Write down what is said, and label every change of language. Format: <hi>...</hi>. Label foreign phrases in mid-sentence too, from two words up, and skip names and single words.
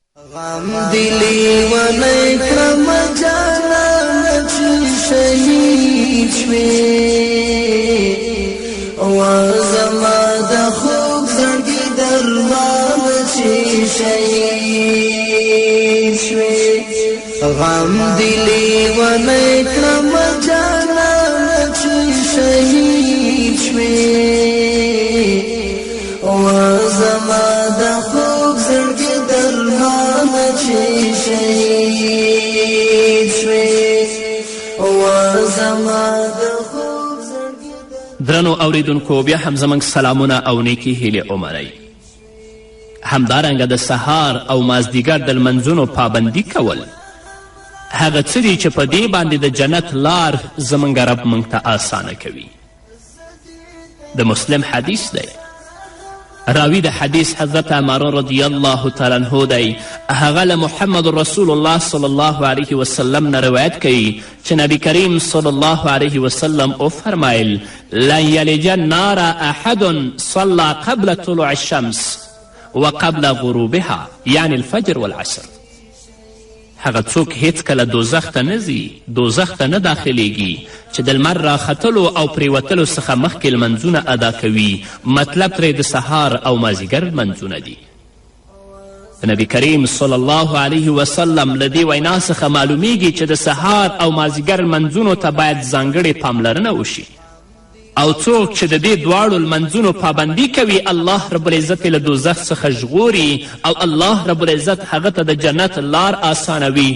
<ps>غم دلی و نیکرم جانم چی شهید شوی و زما د خوب زنگی درمان چی شهید شوی غم دلی و نیکرم جانم چی شهید شوی و زما د خوب زنگی درمان چی شهید شوی و زما د خوب زنگی درنو اوریدونکو بیا هم زموږ سلامونه او نیکې هیلې ومنئ. همدارنګه د سهار او مازدیګر د لمنځونو پابندي کول هغه څه دي چې په دې باندې د جنت لار زموږ رب موږ ته آسانه کوي. د مسلم حدیث دی. راوی د حدیث حضرت عمر</ps> <ar>رضی الله تعالی عنه</ar> <ps>دی. هغه له محمد رسول الله</ps> <ar>صلی الله علیه وسلم</ar> <ps>نه روایت کوي چې نبی کریم</ps> <ar>صلی الله علیه وسلم</ar> <ps>وفرمایل</ps> <ar>لن یلج النار احد صلى قبل طلوع الشمس وقبل غروبها یعنی الفجر والعصر.</ar> <ps>هغه څوک هیڅکله دوزخ ته نه ځي، دوزخ ته نه داخلیږي چې د لمر راختلو او پریوتلو څخه مخکې لمنځونه ادا کوي. مطلب ترې د سهار او مازدیګر لمنځونه دي. نبی کریم</ps> <ar>صلی الله علیه وسلم</ar> <ps>له دې وینا څخه معلومیږي چې د سهار او مازدیګر لمنځونو ته باید ځانګړې پاملرنه وشي او څوک چې د دې دواړو لمنځونو پابندي کوي</ps> <ar>الله رب العزت</ar> <ps>یې له دوزخ څخه ژغوري او</ps> <ar>الله رب العزت</ar> <ps>هغه ته د جنت لار آسانوي.</ps>